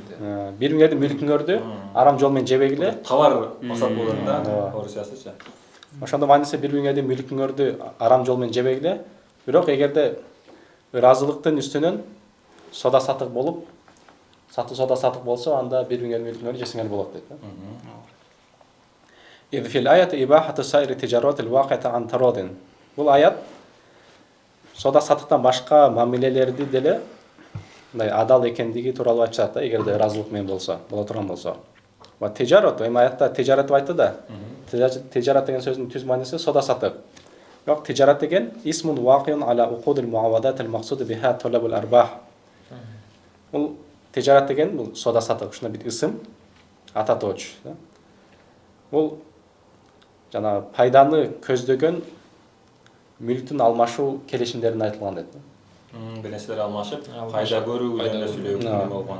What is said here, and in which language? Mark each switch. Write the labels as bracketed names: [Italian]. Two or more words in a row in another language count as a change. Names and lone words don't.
[Kyrgyz] Бири-бириңердин мүлкүңөрдү арам жол менен жебегиле. Товар максат болот да, орусчасыча. Ошондо мааниси бири бириңердин мүлкүңөрдү арам жол менен жебегиле. Бирок эгерде ыраазылыктын үстүнөн сода сатык болуп, сода сатык болсо, анда бири бириңердин мүлкүңөрдү жесеңер болот дейт. [Arabic] إذ في الآية إباحة سائر التجارات الواقعة عن تراض. [Kyrgyz] Бул аят сода сатыктан башка мамилелерди деле мындай адал экендиги тууралуу айтышат да, эгерде ыраазылык менен болсо, боло турган болсо. [Arabic] وتجارة, [Kyrgyz] эми аятта тижарат деп айтты да. Тижарат деген сөздүн түз мааниси сода сатык. Бирок тижарат деген [Arabic] اسم واقع على عقود المعاوضة المقصود بها طلب الأرباح. [Kyrgyz] Бул тижарат деген бул сода сатык, ушундай бир ысым, ататооч. Бул жана пайданы көздөгөн мүлктүн алмашуу келишимдерин айтылган дейт. Бир нерселер алмашып, пайда көрүү жөнүндө сүйлөп болгон.